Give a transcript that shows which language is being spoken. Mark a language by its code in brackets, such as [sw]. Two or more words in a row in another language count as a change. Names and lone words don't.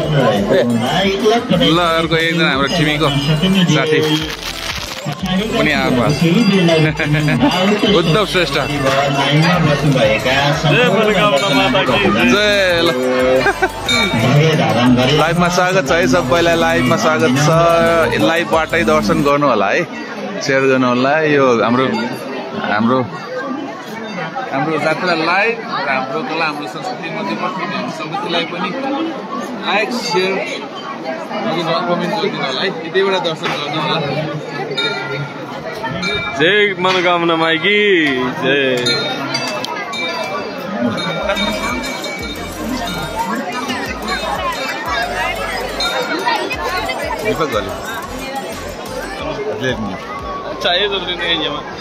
[ne] ल अर्को एकजना हाम्रो टिमीको साथी पनि आएको उद्धव श्रेष्ठ लाइभमा स्वागत छ है सबैलाई लाइभमा स्वागत छ लाइभबाटै दर्शन गर्नु होला है सेयर गर्नु होला यो हाम्रो जात्रा लाइभ हाम्रो कला हाम्रो संस्कृति मध्येपट्टि सबैलाई पनि लाइक सेयर कमेन्ट गरिदिनु होला है यतिबाट दर्शन गर्नु होला जय मनोकामना माइकी जय चाहिए तो नहीं जमा